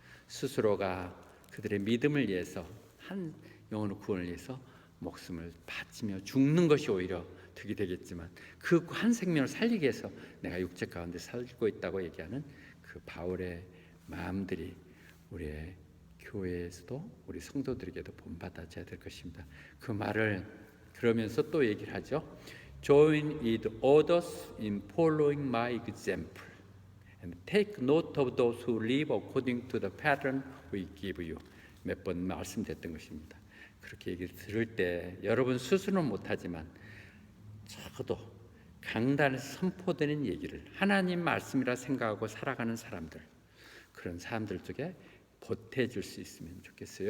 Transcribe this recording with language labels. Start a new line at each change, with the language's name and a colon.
Korean: 스스로가 그들의 믿음을 위해서 한 영혼의 구원을 위해서 목숨을 바치며 죽는 것이 오히려 득이 되겠지만 그 한 생명을 살리기 위해서 내가 육체 가운데 살고 있다고 얘기하는 그 바울의 마음들이 우리의 교회에서도 우리 성도들에게도 본받아져야 될 것입니다. 그 말을 그러면서 또 얘기를 하죠.
English: Join with others in following my example and take note of those who live according to the pattern we give you.
Korean: 몇 번 말씀드렸던 것입니다. 그렇게 얘기를 들을 때 여러분 스스로는 못하지만 적어도 강단에서 선포되는 얘기를 하나님 말씀이라 생각하고 살아가는 사람들, 그런 사람들 쪽에 보태줄 수 있으면 좋겠어요.